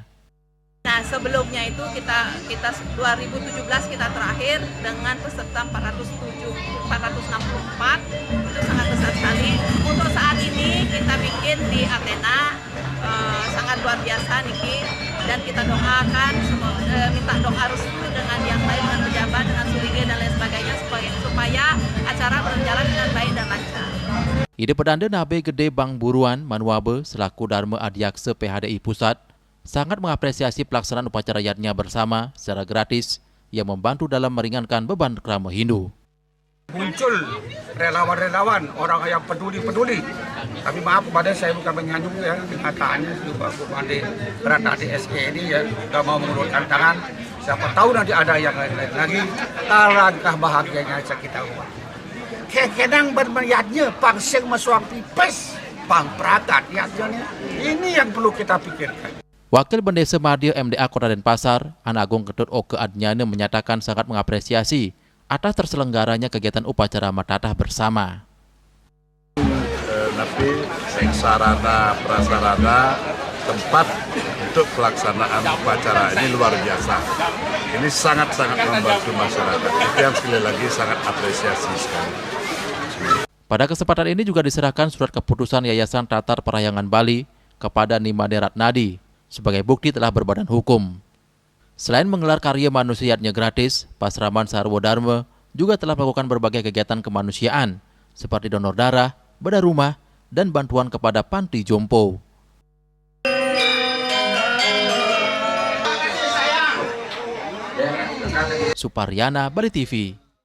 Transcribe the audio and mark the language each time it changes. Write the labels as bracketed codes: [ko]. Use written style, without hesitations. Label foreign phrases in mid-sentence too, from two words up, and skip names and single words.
[id] Nah, sebelumnya itu kita 2017 kita terakhir dengan peserta 464, itu sangat besar sekali. Untuk saat ini kita bikin di Athena, sangat luar biasa Niki, dan kita doakan minta doa restu dengan yang lain, dengan pejabat, dengan sulinggih dan lain sebagainya supaya acara berjalan dengan baik dan lancar. Ide Pedanda Nabe Gede Bang Buruan Manuabe selaku Dharma Adiakse PHDI Pusat sangat mengapresiasi pelaksanaan upacara yatnya bersama secara gratis yang membantu dalam meringankan beban kerama Hindu. Muncul relawan-relawan, orang yang peduli. Tapi maaf kepada saya bukan menyanyung ya, kenyataannya kepada Ratnadi SE ini ya sudah mau mengulurkan tangan. Siapa tahu nanti ada yang lain-lain lagi. Alangkah bahagianya kita umat. [ban] Kekenang bermeriatnya, pangseng masuang pipes, pang prakat yatnya. [id] Ini yang perlu kita pikirkan. Wakil Bendesa Madya MDA Kota Denpasar, An Agung Ketut Oke Adnyane menyatakan sangat mengapresiasi atas terselenggaranya kegiatan upacara metatah bersama. Tapi sarana prasarana tempat untuk pelaksanaan upacara ini luar biasa. Ini sangat-sangat membantu masyarakat. Itu yang sekali lagi sangat apresiasi sekali. Pada kesempatan ini juga diserahkan surat keputusan Yayasan Tatar Parahyangan Bali kepada Nimade Ratnadi sebagai bukti telah berbadan hukum. Selain menggelar karya manusiatnya gratis, Pasraman Sarwadharma juga telah melakukan berbagai kegiatan kemanusiaan seperti donor darah, bedah rumah, dan bantuan kepada panti jompo. Suparyana, Bali TV.